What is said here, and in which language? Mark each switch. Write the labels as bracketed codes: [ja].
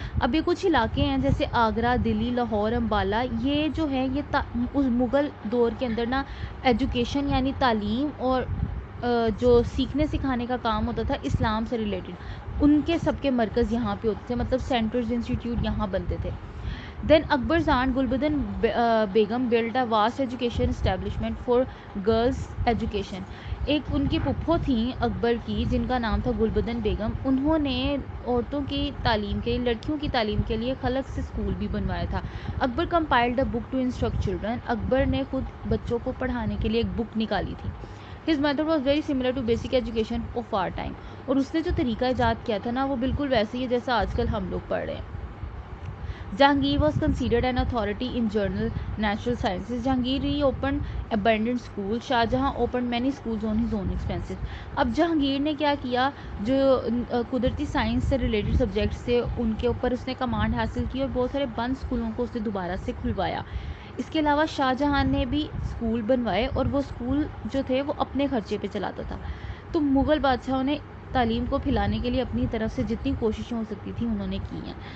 [ur] اب یہ کچھ علاقے ہیں جیسے آگرہ, دلی, لاہور, امبالہ. یہ جو ہے یہ اس مغل دور کے اندر نا ایجوکیشن یعنی تعلیم اور جو سیکھنے سکھانے کا کام ہوتا تھا اسلام سے ریلیٹڈ, ان کے سب کے مرکز یہاں پہ ہوتے تھے, مطلب سینٹرز انسٹیٹیوٹ یہاں بنتے تھے. [en] Then Akbar's aunt Gulbadan Begum built a vast education establishment for girls education. [ur] ایک ان کی پھپھو تھیں اکبر کی جن کا نام تھا گلبدن بیگم. انہوں نے عورتوں کی تعلیم کے, لڑکیوں کی تعلیم کے لیے خلق سے اسکول بھی بنوایا تھا. [en] Akbar compiled a book to instruct children. [ur] اکبر نے خود بچوں کو پڑھانے کے لیے ایک بک نکالی تھی. [en] His method was very similar to basic education of our time. [ur] اور اس نے جو طریقہ ایجاد کیا تھا نا وہ بالکل ویسے ہی ہے جیسا آج کل ہم لوگ پڑھ رہے ہیں. [en] Jahangir was considered an authority in general natural sciences. Jahangir reopened abandoned schools. Shah Jahan opened many schools on his own expenses. [ur] اب جہانگیر نے کیا کیا, جو قدرتی سائنس سے ریلیٹڈ سبجیکٹس تھے ان کے اوپر اس نے کمانڈ حاصل کی اور بہت سارے بند اسکولوں کو اس نے دوبارہ سے کھلوایا. اس کے علاوہ شاہ جہاں نے بھی اسکول بنوائے اور وہ اسکول جو تھے وہ اپنے خرچے پہ چلاتا تھا. تو مغل بادشاہوں نے تعلیم کو پھیلانے کے لیے اپنی طرف سے جتنی کوششیں ہو سکتی تھیں انہوں نے کی ہیں.